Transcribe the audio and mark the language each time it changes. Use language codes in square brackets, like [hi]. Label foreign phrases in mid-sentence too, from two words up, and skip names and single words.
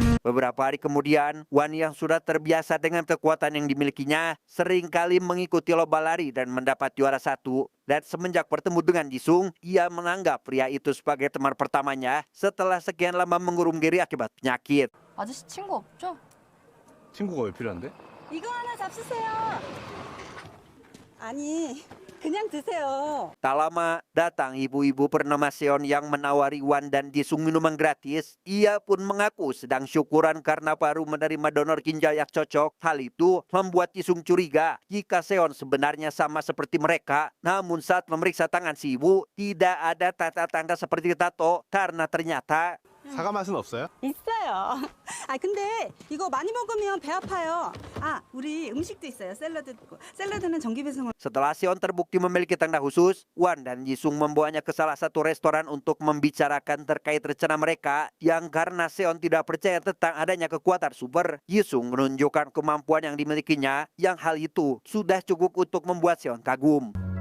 [id] Beberapa hari kemudian, Wan yang sudah terbiasa dengan kekuatan yang dimilikinya seringkali mengikuti lomba lari dan mendapat juara 1. Dan semenjak bertemu dengan Jisung, ia menganggap pria itu sebagai teman pertamanya setelah sekian lama mengurung diri akibat penyakit. [ko] 아저씨 친구 없죠? 친구가 왜 필요한데? 이거 하나 잡수세요. 아니, 그냥 드세요. [id] Tak lama, datang ibu-ibu bernama Seon yang menawari Wan dan Jisung minuman gratis. Ia pun mengaku sedang syukuran karena baru menerima donor ginjal yang cocok. Hal itu membuat Jisung curiga jika Seon sebenarnya sama seperti mereka. Namun saat memeriksa tangan si ibu, tidak ada tanda-tanda seperti tato karena ternyata [ko] 사과 맛은 없어요? 있어요. 아, 근데 이거 많이 먹으면 배 아파요. 아, 우리 음식도 있어요. 샐러드. 샐러드는 정기 배송을. [id] setelah Seon terbukti memiliki tanda khusus, Wan dan Jisung membawanya ke salah satu restoran untuk membicarakan terkait rencana mereka yang karena Seon tidak percaya tentang adanya kekuatan super, Jisung menunjukkan kemampuan yang dimilikinya yang hal itu sudah cukup untuk membuat Seon kagum.